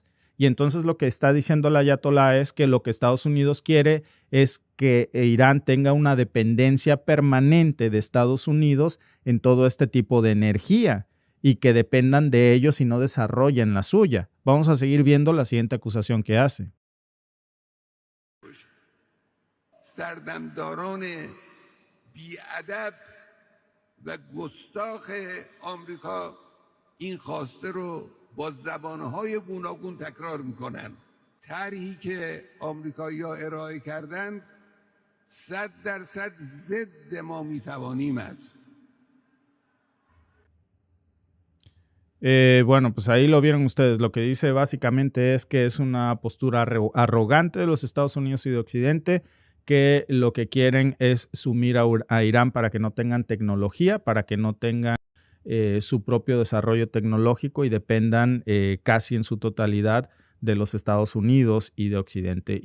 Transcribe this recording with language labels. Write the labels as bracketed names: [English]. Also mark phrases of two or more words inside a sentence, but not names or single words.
[Spanish] Y entonces lo que está diciendo el ayatolá es que lo que Estados Unidos quiere es que Irán tenga una dependencia permanente de Estados Unidos en todo este tipo de energía y que dependan de ellos y no desarrollen la suya. Vamos a seguir viendo la siguiente acusación que hace. [Persian] سردمداران بی‌ادب و گستاخ آمریکا این خواسته رو با زبانهای گوناگون تکرار میکنن. طرحی که آمریکایی‌ها ارائه کردن 100% ضد ما میتوانیم است. [Spanish] Bueno, pues ahí lo vieron ustedes. Lo que dice básicamente es que es una postura arrogante de los Estados Unidos y de Occidente, que lo que quieren es sumir a Irán para que no tengan tecnología, para que no tengan su propio desarrollo tecnológico y dependan casi en su totalidad de los Estados Unidos y de Occidente.